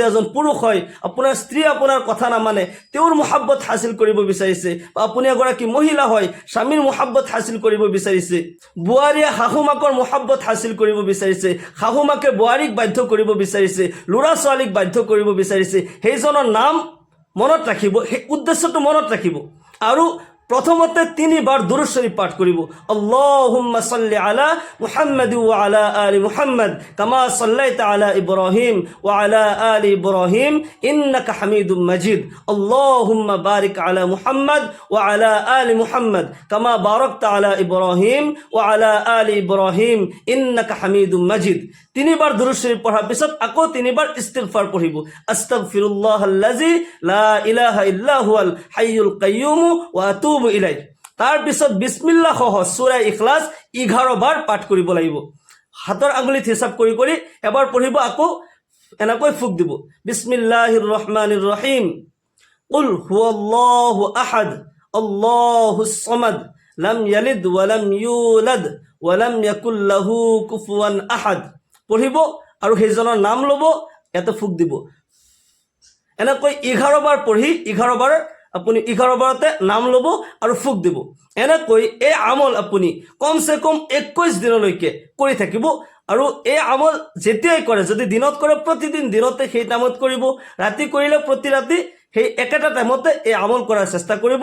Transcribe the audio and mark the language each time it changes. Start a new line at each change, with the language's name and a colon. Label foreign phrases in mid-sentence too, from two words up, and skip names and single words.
Assamese: এজন পুৰুষ হয়, আপোনাৰ স্ত্ৰী আপোনাৰ কথা নামানে, তেওঁৰ মোহাব্বত হাসিল কৰিব বিচাৰিছে, বা আপুনি এগৰাকী মহিলা হয়, স্বামীৰ মোহাব্বত হাসিল কৰিব বিচাৰিছে, বোৱাৰীয়ে শাহুমাকৰ মোহাব্বত হাসিল কৰিব বিচাৰিছে, শাহুমাকে বোৱাৰীক বাধ্য কৰিব বিচাৰিছে, ল'ৰা ছোৱালীক বাধ্য কৰিব বিচাৰিছে, সেইজনৰ নাম মনত ৰাখিব, সেই উদ্দেশ্যটো মনত ৰাখিব আৰু প্রথমতে 3 বার দুরূদ শরীফ পাঠ করিব।
Arabic: اللهم صل على محمد وعلى آل محمد كما صليت على إبراهيم وعلى آل إبراهيم إنك حميد مجيد. اللهم بارك على محمد وعلى آل محمد كما باركت على إبراهيم وعلى آل إبراهيم إنك حميد مجيد.
Assamese: 3 বার দুরূদ শরীফ পড়ার পিছত আকৌ 3 বার ইস্তিগফার পড়িব।
Arabic: أستغفر الله الذي لا إله إلا هو الحي القيوم وأتوب إليه.
Assamese: তার পিছত বিসমিল্লাহ সহ সূরা ইখলাস 11 বার পাঠ কৰিব লাগিব। হাতৰ আঙুলিত হিসাব কৰি কৰি এবাৰ পঢ়িব, আকৌ এনেকৈ ফুক দিব।
Arabic: بسم الله الرحمن الرحيم قل هو الله أحد الله الصمد لم يلد ولم يولد ولم يكن له كفوا أحد
Assamese: পঢ়িব আৰু সেইজনৰ নাম ল'ব, এতে ফুক দিব। এনেকৈ 11 বাৰ পঢ়ি 11 বাৰ আপুনি 11 বাৰতে নাম ল'ব আৰু ফুক দিব। এনেকৈ এই আমল আপুনি কমসে কম 21 দিনলৈকে কৰি থাকিব। আৰু এই আমল যেতিয়াই কৰে, যদি দিনত কৰে প্ৰতিদিন দিনতে সেই টাইমত কৰিব, ৰাতি কৰিলে প্ৰতি ৰাতি সেই একেটা টাইমতে এই আমল কৰাৰ চেষ্টা কৰিব।